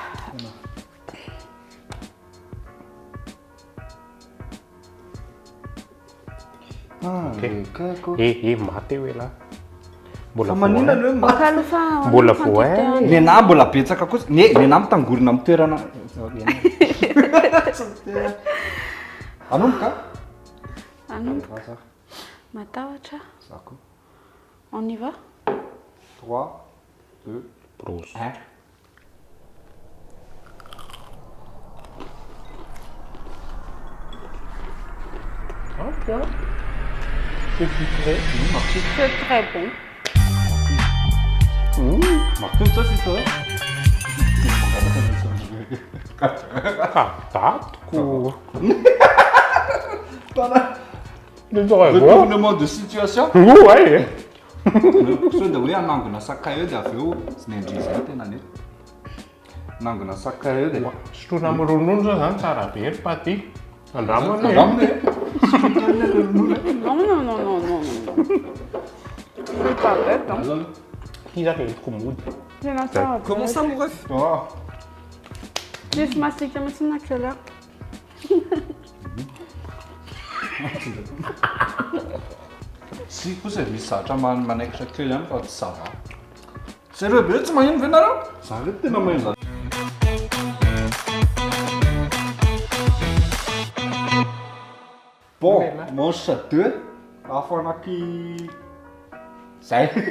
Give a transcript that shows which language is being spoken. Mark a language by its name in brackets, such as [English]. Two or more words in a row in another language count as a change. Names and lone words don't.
[Malagasy] Maty eo elahy. Mbola Manina hoe Baka alofa Mbola voay. Nenahy mbola betsaka kosa. Nenahy mitangorona amin'ny toerana. Anomboka? Anomboka. Matahotra. Zako. [French] On y va? 3, 2, Brosse. 1. Hop, ja. C'est sucré. C'est très bon. Martin, ça c'est toi? [Malagasy] Tatko. [French] Retournement de situation. Ouais. [Malagasy] Sao dia hoe anangona sakay eo dia avy eo tsy nendrizay tena nety. Anangona sakay eo dia Sotrona amin'ny ronono zao zany tsara be ry Pathy. Andramana e. ramony. [French] Non, non, non, non, non. C'est pas bête, hein. [Malagasy] Ity zany entiko mody. Tena tsara be. [French] Comment ça, mon ref? [Malagasy] Tsisy masika mihitsy na kely aho. Si kosa misy zavatra manaikitra kely ihany fa tsy sava. Sérieux be tsy mahino ve nareo? Za re tena mahino. Bon, manche 2 afanaky zay.